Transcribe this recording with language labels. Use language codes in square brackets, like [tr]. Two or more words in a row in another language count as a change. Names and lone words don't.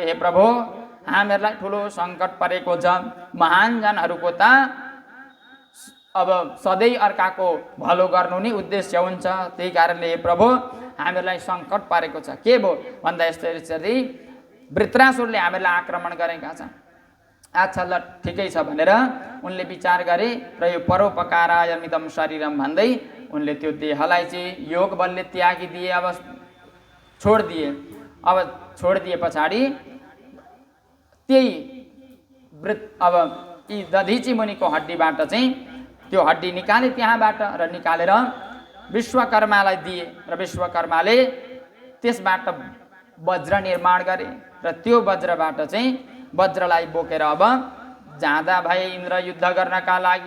[ne] हे प्रभु, हामीहरूलाई ठुलो सङ्कट परेको छ, महान जनहरूको त अब सधैँ अर्काको भलो गर्नु नै उद्देश्य हुन्छ, त्यही कारणले हे प्रभु हामीहरूलाई सङ्कट परेको छ। के भयो भन्दा यसरी वृत्रासुरले हामीलाई आक्रमण गरेका छन्। अच्छा ल ठिकै छ भनेर उनले विचार गरे र यो [sa] परोपकाराय मिदम शरीरम [ne] भन्दै उनले त्यो देहलाई चाहिँ योग बलले त्यागिदिए। अब छोडिदिए। अब छोडिदिए पछाडि त्यही अब यी दधिची मुनिको हड्डीबाट चाहिँ त्यो हड्डी निकाले त्यहाँबाट र निकालेर विश्वकर्मालाई दिए र विश्वकर्माले त्यसबाट वज्र निर्माण गरे र त्यो वज्रबाट चाहिँ वज्रलाई बोकेर अब जाँदा भए इन्द्र युद्ध गर्नका लागि।